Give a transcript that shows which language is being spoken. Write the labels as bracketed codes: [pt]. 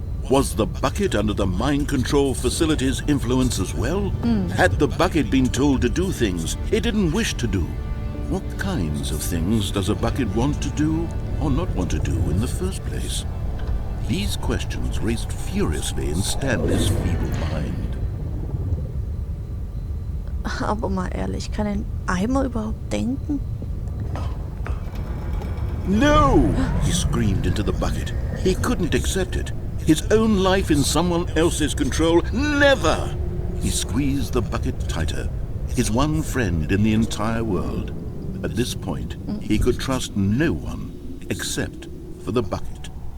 [en] Was the bucket under the mind control facility's influence as well? Had the bucket been told to do things it didn't wish to do? What kinds of things does a bucket want to do or not want to do in the first place? These questions raced furiously in Stanley's feeble mind. [de] Aber mal ehrlich, kann ein Eimer überhaupt denken? [en] No! He screamed into the bucket. He couldn't accept it. His own life in someone else's control, never! He squeezed the bucket tighter. His one friend in the entire world. At this point, he could trust no one except for the bucket.